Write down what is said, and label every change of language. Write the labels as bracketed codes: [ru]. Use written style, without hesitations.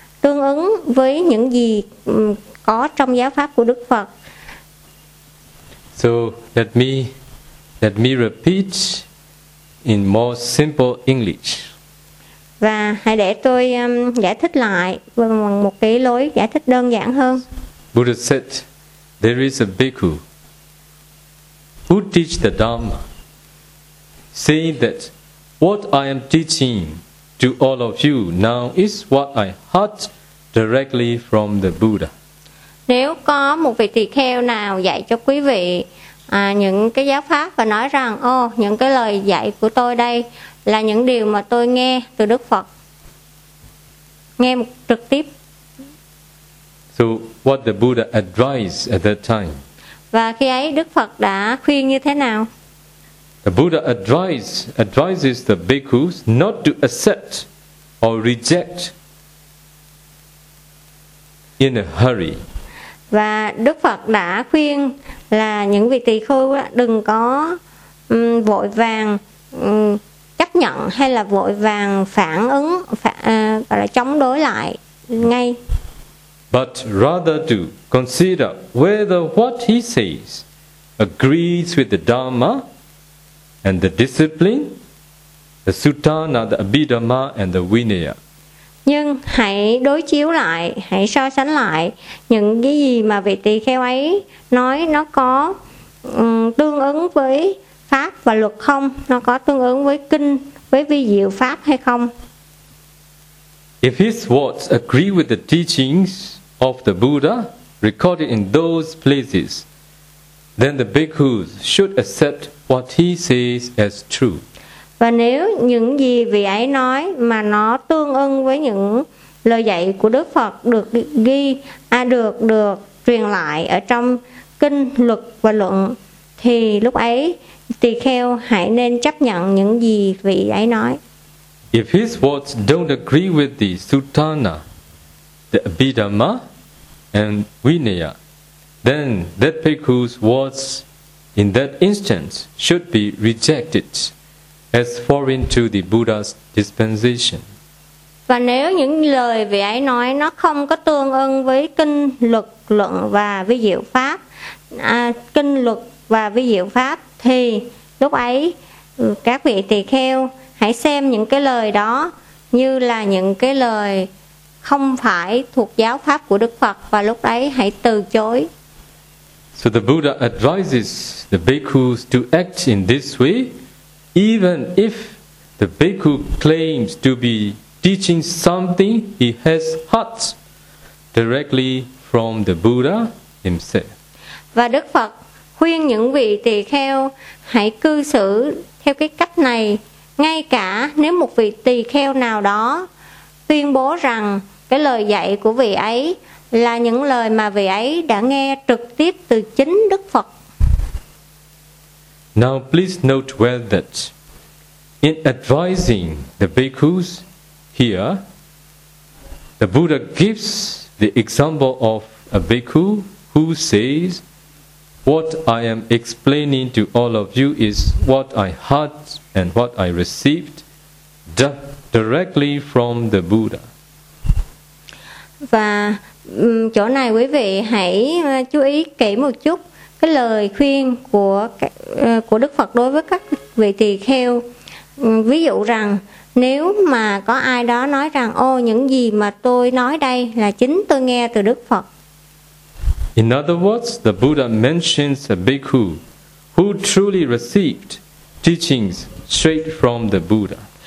[vi] tương ứng với những gì có trong giáo pháp của Đức Phật. [en] So let me repeat in more simple English. [vi] Và hãy để tôi giải thích lại bằng một cái lối giải thích đơn giản hơn. [en] Buddha said, there is a bhikkhu who teach the Dhamma, saying that what I am teaching to all of you now is what I heard directly from the Buddha. [vi] Nếu có một vị tỳ kheo nào dạy cho quý vị những cái giáo pháp và nói rằng, những cái lời dạy của tôi đây là những điều mà tôi nghe từ Đức Phật, nghe một trực tiếp. [en] So what the Buddha advised at that time? [vi] Và khi ấy Đức Phật đã khuyên như thế nào? [en] The Buddha advises the bhikkhus not to accept or reject in a hurry. [vi] Và Đức Phật đã khuyên là những vị tỳ khưu đừng có vội vàng chấp nhận hay là vội vàng phản ứng gọi là chống đối lại ngay. [en] But rather to consider whether what he says agrees with the Dharma and the discipline, the Sutana, the Abhidhamma and the Vinaya. [vi] Nhưng hãy đối chiếu lại, hãy so sánh lại những cái gì mà vị tỳ kheo ấy nói, nó có tương ứng với pháp và luật không, nó có tương ứng với kinh, với vi diệu pháp hay không. [en] If his words agree with the teachings of the Buddha recorded in those places, then the bhikkhus should accept what he says as true. [vi] Và nếu những gì vị ấy nói mà nó tương ứng với những lời dạy của Đức Phật được ghi, được truyền lại ở trong kinh, luật và luận, thì lúc ấy tỳ kheo hãy nên chấp nhận những gì vị ấy nói. [en] If his words don't agree with the Sutana, the Abhidhamma and Vinaya, then that bhikkhu's words in that instance should be rejected as foreign to the Buddha's dispensation. [vi] Và nếu những lời vị ấy nói nó không có tương ứng với kinh, luật, luận và vi diệu pháp, kinh, luật và vi diệu pháp, thì lúc ấy các vị tỳ kheo hãy xem những cái lời đó như là những cái lời không phải thuộc giáo pháp của Đức Phật, và lúc ấy hãy từ chối. [en] So the Buddha advises the bhikkhus to act in this way, even if the bhikkhu claims to be teaching something he has heard directly from the Buddha himself. [vi] Và Đức Phật khuyên những vị tỳ kheo hãy cư xử theo cái cách này, ngay cả nếu một vị tỳ kheo nào đó tuyên bố rằng cái lời dạy của vị ấy là những lời mà vị ấy đã nghe trực tiếp từ chính Đức Phật. [en] Now please note well that in advising the bhikkhus here, the Buddha gives the example of a bhikkhu who says, what I am explaining to all of you is what I heard and what I received directly from the Buddha. [vi] Và chỗ này quý vị hãy chú ý kỹ một chút. Cái lời khuyên của Đức Phật đối với các vị tỳ kheo, ví dụ rằng nếu mà có ai đó nói rằng, những gì mà tôi nói đây là chính tôi nghe từ Đức Phật. [en] In other words, the Buddha mentions a bhikkhu who truly received teachings straight from the Buddha.